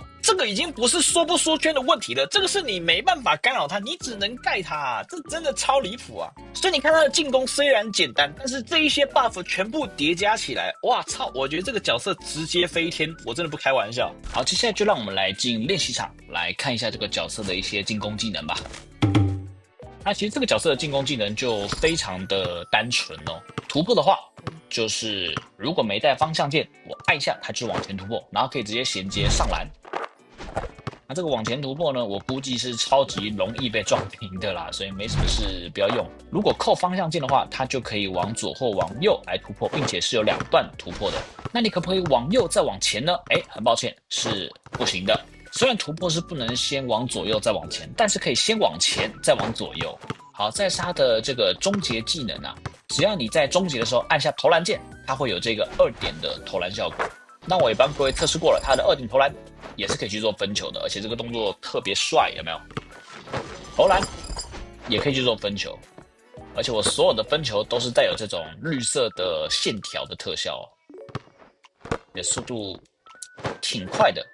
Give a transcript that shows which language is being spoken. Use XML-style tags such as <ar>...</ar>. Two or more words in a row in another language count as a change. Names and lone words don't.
<zh>這個已經不是說不說圈的問題了，這個是你沒辦法干擾它，你只能蓋它啊，這真的超離譜啊！所以你看它的進攻雖然簡單，但是這一些 buff 全部疊加起來，哇操！我覺得這個角色直接飛天，我真的不開玩笑。好，接下來就讓我們來進練習場，來看一下這個角色的一些進攻技能吧。那其實這個角色的進攻技能就非常的单純哦。突破的話，就是如果沒帶方向鍵，我按一下它就往前突破，然後可以直接銜接上籃。那這個往前突破呢，我估計是超級容易被撞平的啦，所以沒什麼事不要用。如果扣方向鍵的話，它就可以往左或往右來突破，並且是有2段突破的。那你可不可以往右再往前呢？很抱歉，是不行的。虽然突破是不能先往左右再往前，但是可以先往前再往左右。好，再是它的这個終結技能啊，只要你在終結的時候按下投籃鍵，它會有這個2點的投籃效果。那我也幫各位測試過了，它的2點投籃也是可以去做分球的，而且這個動作特別帥，有沒有？投籃也可以去做分球，而且我所有的分球都是帶有這種綠色的線條的特效哦，也速度挺快的。</zh>